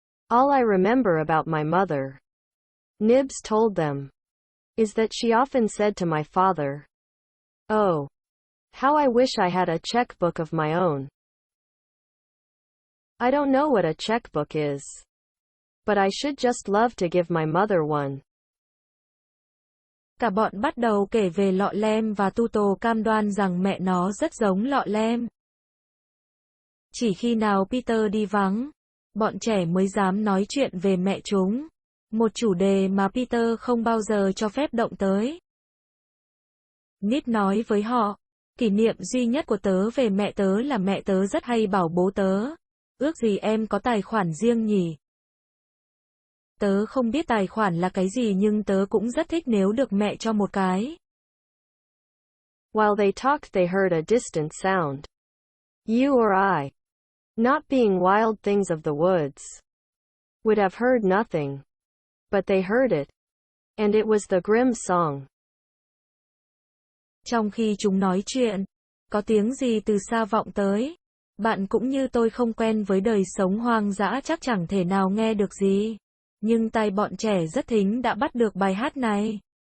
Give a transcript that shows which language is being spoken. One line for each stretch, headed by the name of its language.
English: All I remember about my mother, Nibs told them, is that she often said to my father, "Oh, how I wish I had a checkbook of my own." I don't know what a checkbook is, but I should just love to give my mother one.
Vietnamese: Cả bọn bắt đầu kể về lọ lem và Tuto cam đoan rằng mẹ nó rất giống lọ lem. Chỉ khi nào Peter đi vắng, bọn trẻ mới dám nói chuyện về mẹ chúng. Một chủ đề mà Peter không bao giờ cho phép động tới. Nip nói với họ, kỷ niệm duy nhất của tớ về mẹ tớ là mẹ tớ rất hay bảo bố tớ, ước gì em có tài khoản riêng nhỉ. Tớ không biết tài khoản là cái gì nhưng tớ cũng rất thích nếu được mẹ cho một cái.
English: While they talked they heard a distant sound. You or I, not being wild things of the woods, would have heard nothing. But they heard it, and it was the Grimm song.
Vietnamese: Trong khi chúng nói chuyện, có tiếng gì từ xa vọng tới. Bạn cũng như tôi không quen với đời sống hoang dã chắc chẳng thể nào nghe được gì. Nhưng tai bọn trẻ rất thính đã bắt được bài hát này.